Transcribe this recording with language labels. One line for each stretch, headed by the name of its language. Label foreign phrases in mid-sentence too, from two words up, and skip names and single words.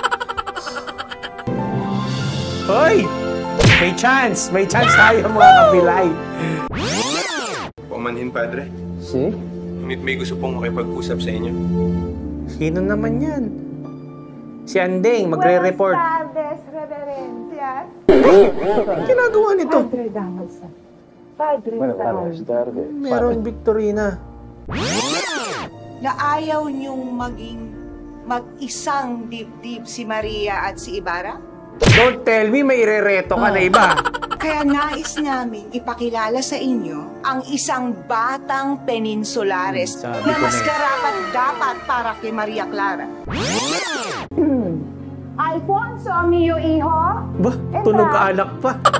Filipino: Hoy! May chance! May chance tayo mga kapilay. Pamanhin, Padre. Si? Ngunit may gusto pong makipag-usap sa inyo. Sino naman yan? Si Andeng, magre-report.
Spanish: Buenas tardes, reverencias.
Filipino: Anong ginagawa nito? Padre Damaso. Padre Damaso. Meron Victorina. Na ayaw niyong maging mag-isang dibdib si Maria at si Ibarra?
English: Don't tell me
Filipino: may irereto ka na iba. Kaya nais namin ipakilala sa inyo ang isang batang peninsulares Sabi na ko mas na eh. karapat dapat para kay Maria Clara.
Spanish: Alfonso, amiyo hijo.
Filipino: Ba, tunog alak pa.